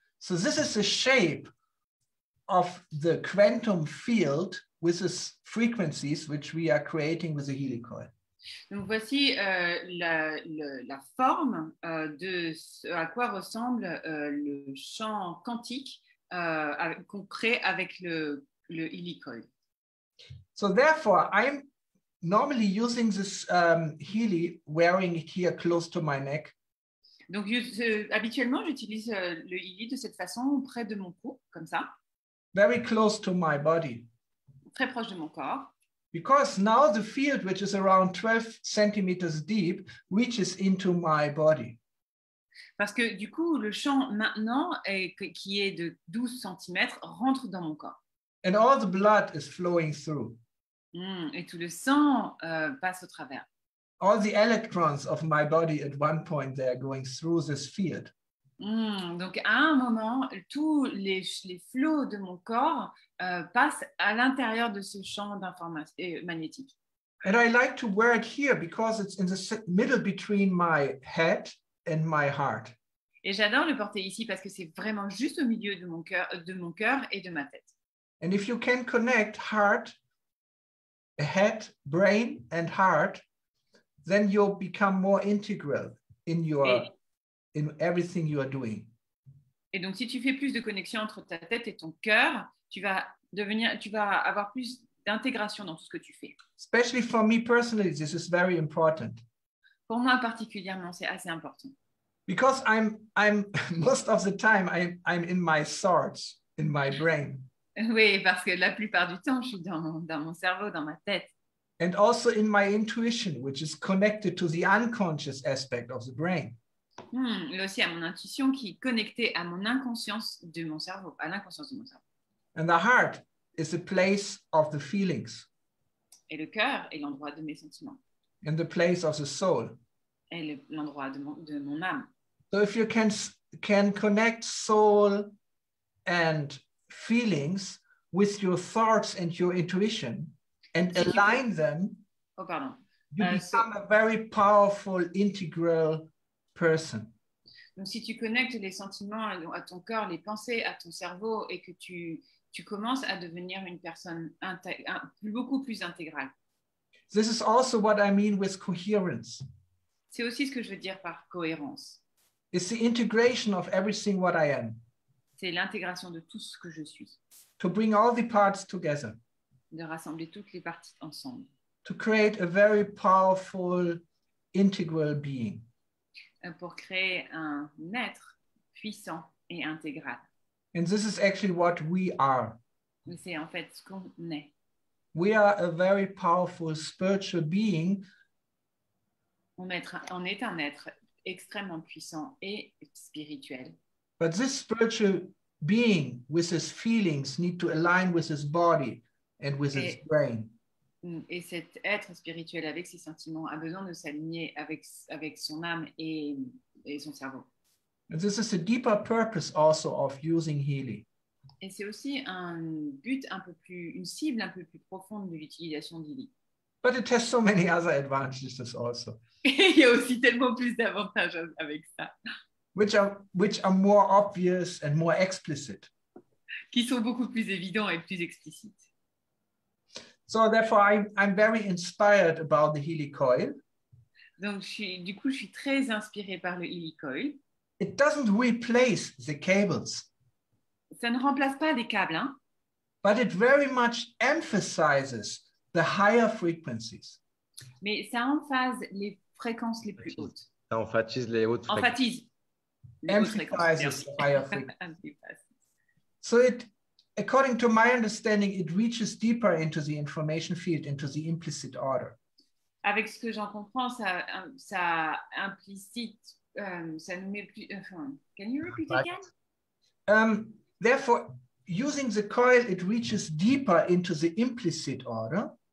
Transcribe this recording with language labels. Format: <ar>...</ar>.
<en>So this is the shape of the quantum field with the frequencies which we are creating with the Healy coil.</en> <fr>Donc voici la forme de ce à quoi ressemble le champ quantique qu'on crée avec le Healy coil.</fr> <en>So therefore, I'm normally using this Healy, wearing it here close to my neck.</en> <fr>Donc habituellement, j'utilise le Healy de cette façon près de mon cou, comme ça.</fr> <en>Very close to my body.</en> <fr>Très proche de mon corps.</fr> <en>Because now the field, which is around 12 centimeters deep, reaches into my body.</en> <fr>Parce que du coup, le champ maintenant, qui est de 12 cm, rentre dans mon corps.</fr> <en>And all the blood is flowing through.</en> <fr>Et tout le sang passe au travers.</fr> <en>All the electrons of my body at one point, they are going through this field.</en> <fr>Donc à un moment, tous les flots de mon corps passent à l'intérieur de ce champ d'information magnétique.</fr> <en>And I like to wear it here because it's in the middle between my head and my heart.</en> <fr>Et j'adore le porter ici parce que c'est vraiment juste au milieu de mon cœur et de ma tête.</fr> <en>And if you can connect heart, head, brain, and heart, then you'll become more integral in everything you are doing.</en> <fr>Et donc, si tu fais plus de connexion entre ta tête et ton cœur, tu vas avoir plus d'intégration dans tout ce que tu fais.</fr> <en>Especially for me personally, this is very important.</en> <fr>Pour moi particulièrement, c'est assez important.</fr> <en>Because I'm most of the time I'm in my thoughts, in my brain.</en> <fr>Oui, parce que la plupart du temps, je suis dans mon cerveau, dans ma tête.</fr> <en>And also in my intuition, which is connected to the unconscious aspect of the brain.</en> <fr>Et aussi à mon intuition qui est connectée à mon inconscience de mon cerveau, à l'inconscience de mon cerveau.</fr> <en>And the heart is the place of the feelings.</en> <fr>Et le cœur est l'endroit de mes sentiments.</fr> <en>And the place of the soul.</en> <fr>Et l'endroit de mon âme.</fr> <en>So if you can connect soul and feelings with your thoughts and your intuition and align them, you become a very powerful, integral person.</en> <fr>Donc, si tu connectes les sentiments à ton cœur, les pensées à ton cerveau et que tu commences à devenir une personne beaucoup plus intégrale.</fr> <en>This is also what I mean with coherence.</en> <fr>C'est aussi ce que je veux dire par cohérence.</fr> <en>It's the integration of everything what I am.</en> <fr>C'est l'intégration de tout ce que je suis.</fr> <en>To bring all the parts together.</en> <fr>De rassembler toutes les parties ensemble.</fr> <en>To create a very powerful, integral being.</en> <fr>Pour créer un être puissant et intégral.</fr> <en>And this is actually what we are.</en> <fr>C'est en fait ce qu'on est.</fr> <en>We are a very powerful spiritual being.</en> <fr>On est un être extrêmement puissant et spirituel.</fr> <en>But this spiritual being with his feelings need to align with his body and with his brain.</en> <fr>Et cet être spirituel avec ses sentiments a besoin de s'aligner avec son âme et son cerveau.</fr> <en>And this is a deeper purpose also of using Healy.</en> <fr>Et c'est aussi une cible un peu plus profonde de l'utilisation d'Healy.</fr> <en>But it has so many other advantages also.</en> <fr>Il y a aussi tellement plus d'avantages avec ça.</fr> <en>Which are more obvious and more explicit.</en> <fr>Qui sont beaucoup plus évidents et plus explicites.</fr> <en>So therefore, I'm very inspired about the Healy coil.</en> <fr>Donc, du coup, je suis très inspirée par le Healy coil.</fr> <en>It doesn't replace the cables.</en> <fr>Ça ne remplace pas les câbles, hein?</fr> <en>But it very much emphasizes the higher frequencies.</en> <fr>Mais ça emphase les fréquences les plus hautes. Ça emphatise les hautes fréquences. Emphasise les hautes fréquences.</fr> <en>The higher frequencies. So according to my understanding, it reaches deeper into the information field, into the implicit order.</en> <fr>Avec ce que j'en comprends, ça implicite, ça nous met plus.</fr> <en>Can you repeat again? Therefore, using the coil, it reaches deeper into the implicit order.</en>